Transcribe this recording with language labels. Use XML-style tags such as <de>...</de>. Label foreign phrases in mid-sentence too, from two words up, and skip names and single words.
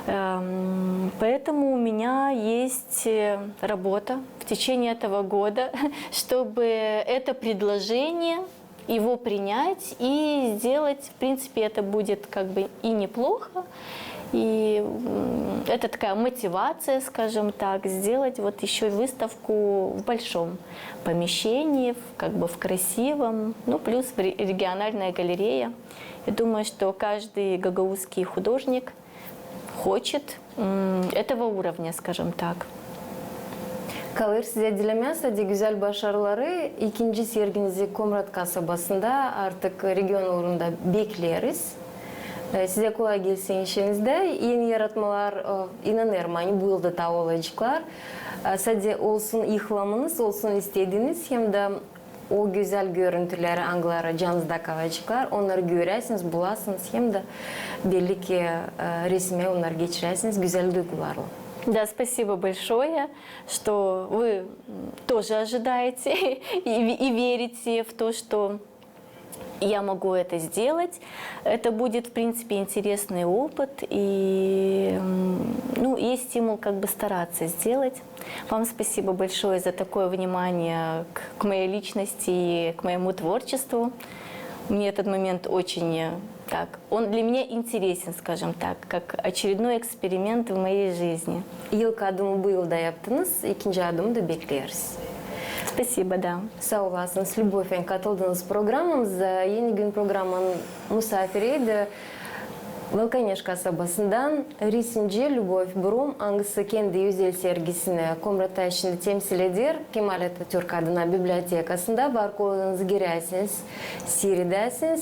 <ru>Поэтому у меня есть работа в течение этого года, чтобы это предложение, его принять и сделать, в принципе, это будет как бы и неплохо, и это такая мотивация, скажем так, сделать вот еще выставку в большом помещении, как бы в красивом, ну плюс региональная галерея. Я думаю, что каждый гагаузский художник хочет этого уровня, скажем так.</ru> <gag>Kalır size dilemez. Hadi güzel başarıları. İkinci serginizi Komrat kasabasında artık region uğrunda bekleriz. Size kolay gelsin işinizde. Yeni yaratmalar inanırım bu yılda da olacaklar. Sadece olsun ihlamınız, olsun istediğiniz hem de o güzel görüntüleri, anıları canınızda kalacaklar. Onları göresiniz, bulasınız hem de belli ki resme onları geçiresiniz güzel duygularla.</gag> <ru>Да, спасибо большое, что вы тоже ожидаете и верите в то, что я могу это сделать. Это будет, в принципе, интересный опыт, и ну, есть стимул как бы стараться сделать. Вам спасибо большое за такое внимание к моей личности и к моему творчеству. Мне этот момент очень так, он для меня интересен, скажем так, как очередной эксперимент в моей жизни.</ru> <gag>İlk adımı bu yılda yaptınız, ikinci adımı da bekleriz.</gag> <ru>Спасибо, да.</ru> <gag>Sağ olasınız, Любовь, katıldığınız programımıza. Yeni gün programının misafiriydi. Valkaneş kasabasından resimci Любовь Brum, hangisi kendi özel sergisini Komrat'ta içinde temsil eder. Kemal Atatürk adına bibliotekasında barkodlarınızı girersiniz, seyredesiniz.</gag>